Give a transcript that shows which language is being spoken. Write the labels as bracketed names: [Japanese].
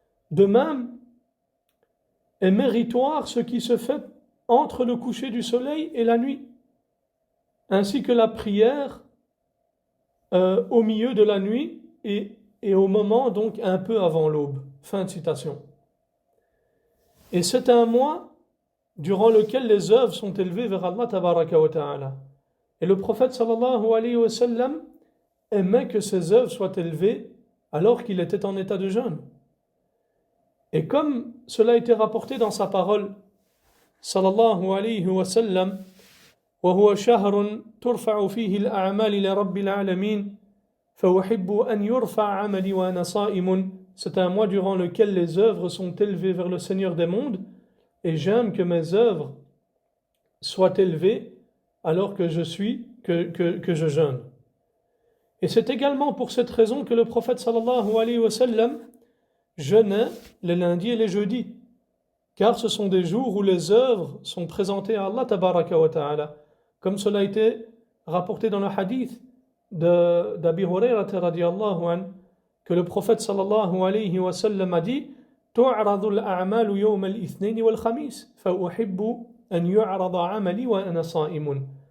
[French] De même, est méritoire ce qui se fait entre le coucher du soleil et la nuit, ainsi que la prière au milieu de la nuit et au moment donc un peu avant l'aube. Fin de citation. Et c'est un mois durant lequel les œuvres sont élevées vers Allah tabaraka wa ta'ala. Et le prophète sallallahu alayhi wa sallam aimait que ses œuvres soient élevées alors qu'il était en état de jeûne. Et comme cela a été rapporté dans sa parole, [Arabic] sallallahu alayhi wa sallam, وهو شهر ترفع فيه الأعمال إلى رب العالمين فأحب أن يرفع عملي وأنا صائم. [French] C'est un mois durant lequel les œuvres sont élevées vers le Seigneur des mondes et j'aime que mes œuvres soient élevées alors que je jeûne. Et c'est également pour cette raison que le prophète sallallahu alayhi wa sallam jeûnait les lundis et les jeudis, car ce sont des jours où les œuvres sont présentées à Allah tabaraka wa ta'ala, comme cela a été rapporté dans le hadith d'Abi Hurayrata radiyallahu anhu, que le prophète sallallahu alayhi wa sallam a dit [Arabic] تُعْرَضُ الْأَعْمَالُ يَوْمَ الْإِثْنَيْنِ وَالْخَمِيسِ فَأُحِبُّ أَنْ يُعْرَضَ عَمَلِي وَأَنَا صَائِمٌ.